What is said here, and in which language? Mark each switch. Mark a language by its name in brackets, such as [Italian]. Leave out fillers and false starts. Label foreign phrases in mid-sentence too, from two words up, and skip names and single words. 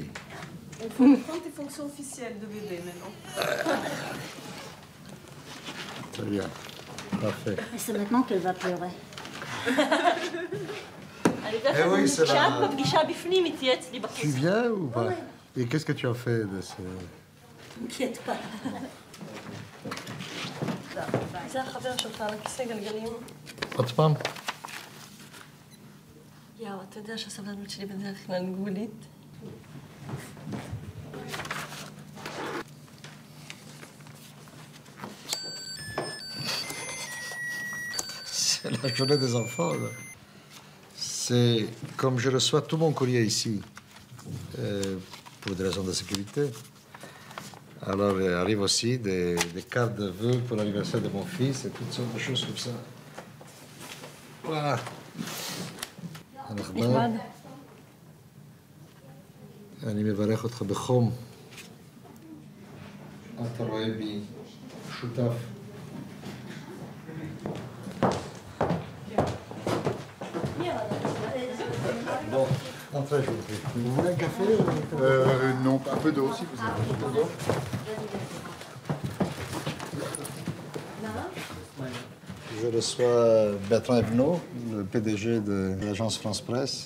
[French] Il faut prendre tes fonctions officielles de bébé maintenant. Très bien, parfait. Mais c'est maintenant qu'elle va pleurer. Eh oui, c'est la... Tu viens ou pas? Et qu'est-ce que tu as fait de ce... T'inquiète pas. [Hebrew] זה החבר שלך על הכיסא גלגלים. עוד פעם? יאו, אתה יודע שהסבלנות שלי בדרך כלל גבולית? [French] C'est la journée des enfants. Là. C'est comme je reçois tout mon courrier ici, pour des raisons de sécurité. Alors, il arrive aussi des cartes de vœux pour l'anniversaire de mon fils et toutes sortes de choses comme ça. Voilà. [Hebrew] נחמד. אני מברך אותך בחום. אתה רואה בי שותף. [French] Bon, entrez, je vous prie. Vous voulez un café ou... Non, un peu d'eau si vous avez un peu d'eau. Je reçois Bertrand Evenot, le PDG de l'agence France Presse.